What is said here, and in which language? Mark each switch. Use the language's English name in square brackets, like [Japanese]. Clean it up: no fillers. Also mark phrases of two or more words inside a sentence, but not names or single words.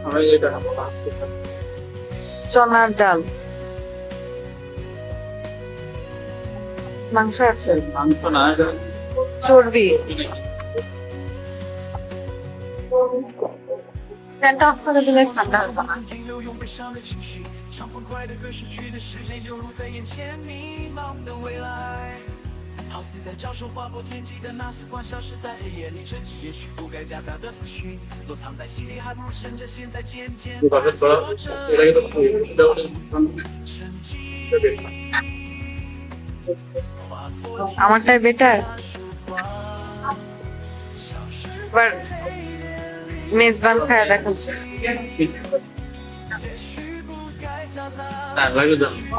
[Bangla] চনার ডাল, মাংস আছে, মাংস না, চর্বি। ফ্যানটা অফ করে দিলে ঠান্ডা হবে না। [Chinese] 好似在招手划破天际的那束光，消失在黑夜里，沉寂也许不该夹杂的思绪，躲藏在心里，还不如趁着现在渐渐 [Bangla] আমারটাই বেটার। এবার মেজবান খায় দেখো। লাগে তো।